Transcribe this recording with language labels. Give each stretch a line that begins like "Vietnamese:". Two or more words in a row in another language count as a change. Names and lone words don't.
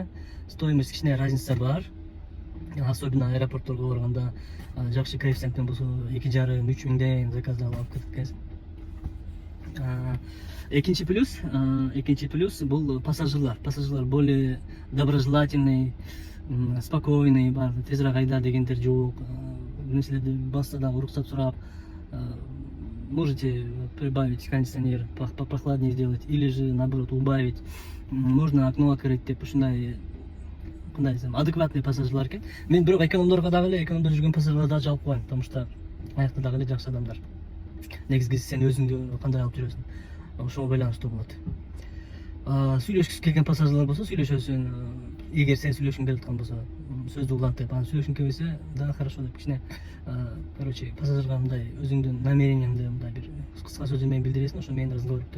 Kyrgyz: Стоимость кичине разница бар. Особенно аэропортторго барганда жакшы коэффициенттен болсо 2,5-3 миңден заказды алып кетип экенсиң. Экинчи плюс бул пассажирлар. Пассажирлар
Russian: более доброжелательный, спокойный,
Kyrgyz: тезирээк айда дегендер жок. Нерселерди басса дагы уруксат сурап,
Russian: можете прибавить кондиционер, попрохладнее сделать, или же наоборот убавить. Можно окно открыть
Kyrgyz: деп ушундай адекватный пассажирлар экен. Мен бирок экономдорго дагы эле, экономдо жүргөн пассажирларга дагы жалп коеюн,
Russian: потому что
Kyrgyz: аякта дагы эле жакшы адамдар. Негизгиси сен өзүңдү кандай алып жүрөсүң, ошого байланыштуу болот. Сүйлөшкүсү келген пассажирлар болсо сүйлөшөсүң. Эгер сен сүйлөшкүң келип аткан болсо, сөздү улантып, анан сүйлөшкүң келбесе дагы хорошо деп кичине, короче, пассажирга мындай өзүңдүн намерениеңди мындай бир кыска сөз менен билдиресиң, ошо менен разговор өтөт.